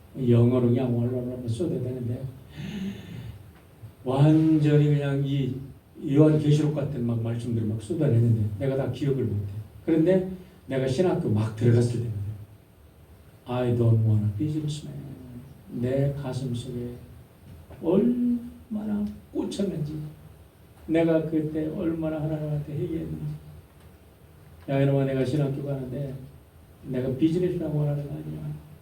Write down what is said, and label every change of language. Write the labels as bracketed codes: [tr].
[ko] 영어로 그냥 월월월 쏟아대는데 완전히 그냥 이 요한계시록 같은 막 말씀들을 막 쏟아내는데 내가 다 기억을 못해. 그런데 내가 신학교 막 들어갔을 때는 [en] I don't want to be just man. [ko] 내 가슴 속에 얼마나 꽂혔는지 내가 그때 얼마나 하나님한테 회개했는지 야 이놈아 내가 신학교 가는데 내가 비즈니스라고 원하는 거 아니야.